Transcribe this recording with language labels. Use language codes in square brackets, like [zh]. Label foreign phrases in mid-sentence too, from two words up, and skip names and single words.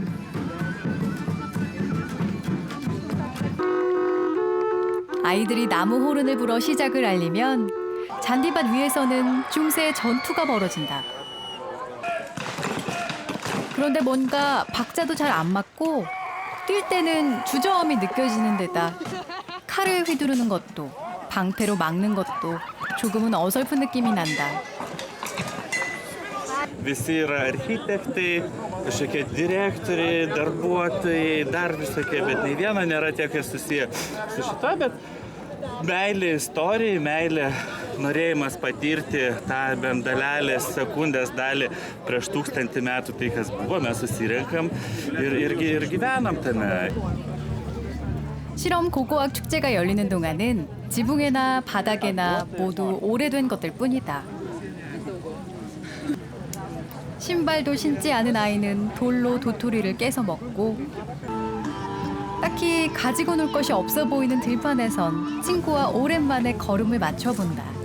[ko] 아이들이 나무 호른을 불어 시작을 알리면 잔디밭 위에서는 중세의 전투가 벌어진다. 그런데 뭔가 박자도 잘 안 맞고 뛸 때는 주저함이 느껴지는 데다 칼을 휘두르는 것도 방패로 막는 것도 조금은 어설픈 느낌이 난다. [lt] Visi yra architektai, kažkokie direktoriai, darbuotojai, dar visokie, bet nei vieno nėra tie, kas susiję su šito, bet meilė istorijai, meilė norėjimas patirti tą bent dalelės, sekundės dalį prieš 1000 metų tai, kas buvo, mes susirenkam ir gyvenam tame. [ko] 실험 고고학 축제가 열리는 동안은 지붕에나 바닥에나 모두 오래된 것들 뿐이다. 신발도 신지 않은 아이는 돌로 도토리를 깨서 먹고 딱히 가지고 놀 것이 없어 보이는 들판에선 친구와 오랜만에 걸음을 맞춰본다.